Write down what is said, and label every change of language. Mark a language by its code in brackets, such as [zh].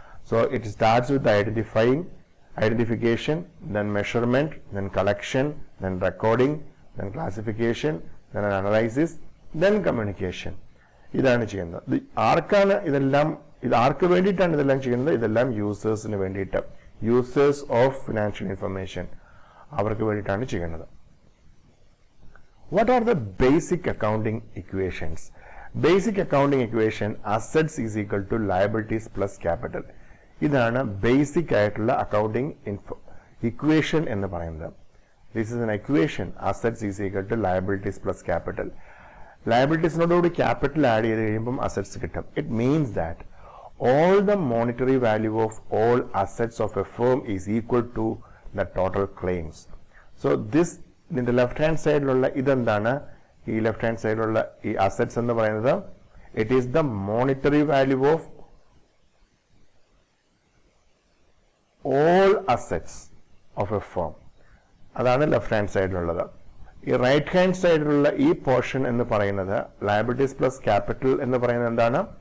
[en] So it starts with identification, then measurement, then collection, then recording, then classification, then analysis, then communication. [ml] ഇതാണ് ചെയ്യുന്നത്. ആർക്കാണ് ഇതെല്ലാം? ഇത് ആർക്ക് വേണ്ടിയിട്ടാണ് ഇതെല്ലാം ചെയ്യുന്നത്? ഇതെല്ലാം യൂസേഴ്സിന് വേണ്ടിയിട്ട്, യൂസേഴ്സ് ഓഫ് ഫിനാൻഷ്യൽ ഇൻഫർമേഷൻ, അവർക്ക് വേണ്ടിയിട്ടാണ് ചെയ്യുന്നത്. [en] What are the basic accounting equations? Basic accounting equation, assets is equal to liabilities plus capital. [ml] ഇതാണ് ബേസിക് ആയിട്ടുള്ള അക്കൗണ്ടിങ് ഇക്വേഷൻ എന്ന് പറയുന്നത്. [en] This is an equation, assets is equal to liabilities plus capital. [ml] ലയബിലിറ്റീസിനോടുകൂടി capital add ചെയ്ത് കഴിയുമ്പം assets കിട്ടും. [en] It means that all the monetary value of all assets of a firm is equal to the total claims. [ml] So this ഇതിന്റെ left hand സൈഡിലുള്ള ഇതെന്താണ്? ഈ left hand സൈഡിലുള്ള ഈ assets എന്ന് പറയുന്നത് [en] It is the monetary value of all assets of a firm. [ml] അതാണ് left hand സൈഡിലുള്ളത്. ഈ റൈറ്റ് ഹാൻഡ് സൈഡിലുള്ള ഈ പോർഷൻ എന്ന് പറയുന്നത് ലയബിലിറ്റീസ് പ്ലസ് ക്യാപിറ്റൽ എന്ന് പറയുന്നത് എന്താണ്?